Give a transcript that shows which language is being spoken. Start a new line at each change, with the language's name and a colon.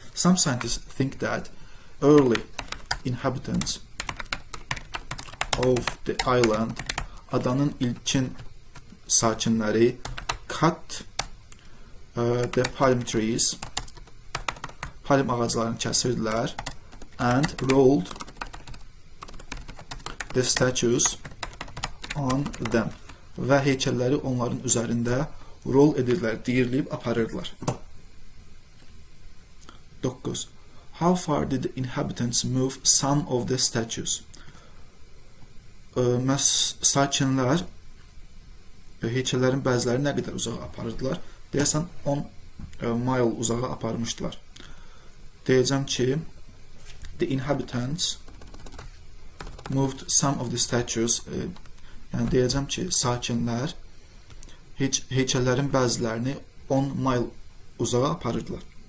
English: Some scientists think that early inhabitants of the island,
Azerbaijani: adanın ilkin sakinləri
English: cut the palm trees,
Azerbaijani: palm ağaclarını kəsirdilər
English: and rolled the statues on them
Azerbaijani: və heykəlləri onların üzərində rol edirlər, diyirləyib aparırdılar. 9.
English: How far did the inhabitants move some of the statues?
Azerbaijani: Sakinlər heykəllərin bəziləri nə qədər uzağa aparırdılar? Deyəsən 10 mile uzağa aparmışdılar. Deyəcəm ki,
English: the inhabitants moved some of the statues.
Azerbaijani: Yəni deyəcəm ki, sakinlər heykəllərin bəzilərini 10 mile uzağa aparırdılar.